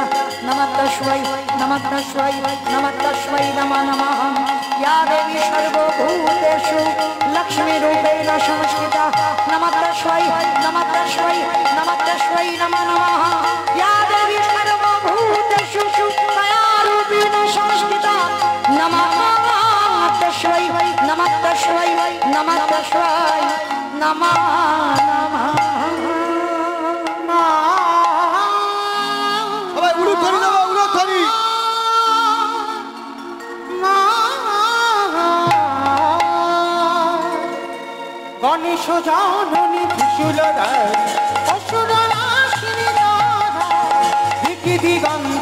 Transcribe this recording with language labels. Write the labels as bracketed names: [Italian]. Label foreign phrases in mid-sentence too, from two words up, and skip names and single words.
[Sanskrit] নমঃ তস্मै নমঃ তস্मै নমঃ তস্मै নমো নমঃ ইয়া দেবী সর্বভূতেষু লক্ষ্মীরূপেণ সংস্থিতা নমঃ তস্मै নমঃ তস্मै নমঃ তস্मै নমো নমঃ ইয়া দেবী সর্বভূতেষু দয়ারূপেণ সংস্থিতা নমঃ তস্मै নমঃ তস্मै নমঃ তস্मै নমো নমঃ। [Bangla] সবাই উলুধ্বনি দেবো, উলুধ্বনি। গণেশ জননী ত্রিশূলধারী অসুরনাশিনী রাধা দিকি দিগন্ত